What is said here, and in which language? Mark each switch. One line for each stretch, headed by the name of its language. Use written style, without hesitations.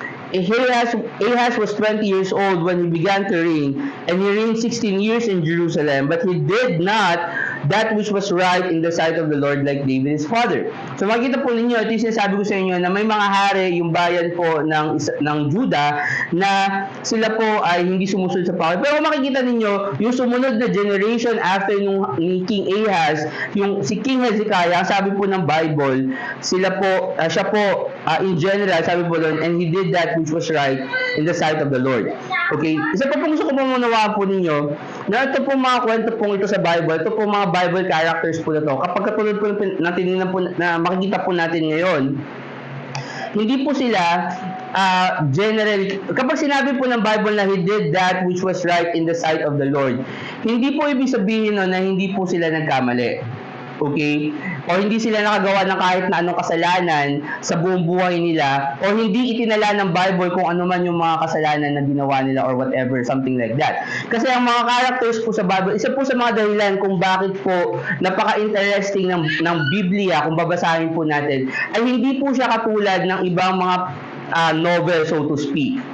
English: Ahaz was 20 years old when he began to reign, and he reigned 16 years in Jerusalem, but he did not that which was right in the sight of the Lord like David his father.
Filipino: So makikita po ninyo, ito yung sinasabi ko sa inyo na may mga hari, yung bayan po ng Judah, na sila po ay hindi sumusunod sa Panginoon. Pero makikita ninyo, yung sumunod na generation after ni King Ahaz, yung si King Hezekiah, ang sabi po ng Bible, siya po, in general, sabi po doon,
English: and he did that which was right in the sight of the Lord.
Filipino: Okay? Isa pa po gusto ko mamunawaan po ninyo, na ito po mga kwento po ito sa Bible, ito po mga Bible characters po na to. Kapag katulad po na tinignan po, na makikita po natin ngayon, hindi po sila general. Kapag sinabi po ng Bible na
English: he did that which was right in the sight of the Lord,
Filipino: hindi po ibig sabihin no, na hindi po sila nagkamali. Okay? O hindi sila nakagawa ng kahit na anong kasalanan sa buong buhay nila, o hindi itinala ng Bible kung ano man yung mga kasalanan na ginawa nila
English: or whatever, something like that.
Filipino: Kasi ang mga characters po sa Bible, isa po sa mga dahilan kung bakit po napaka-interesting ng Biblia, kung babasahin po natin, ay hindi po siya katulad ng ibang mga novel, so to speak.